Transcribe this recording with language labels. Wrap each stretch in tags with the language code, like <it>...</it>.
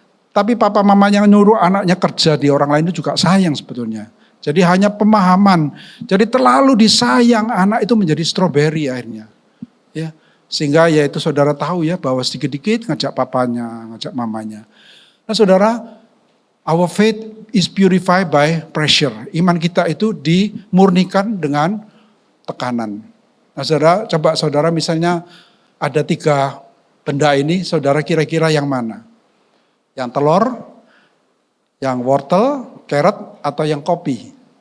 <id>Tapi papa mamanya nyuruh anaknya kerja di orang lain itu juga sayang sebetulnya. Jadi hanya pemahaman. Jadi terlalu disayang anak itu menjadi strawberry akhirnya. Ya, sehingga ya itu saudara tahu ya bahwa sedikit-dikit ngajak papanya, ngajak mamanya. Nah saudara,</id> <en>our faith is purified by pressure.</en> <id>Iman kita itu dimurnikan dengan tekanan. Nah saudara, coba saudara misalnya ada 3 benda ini, saudara kira-kira yang mana? Yang telur, yang wortel, carrot, atau yang kopi?</id>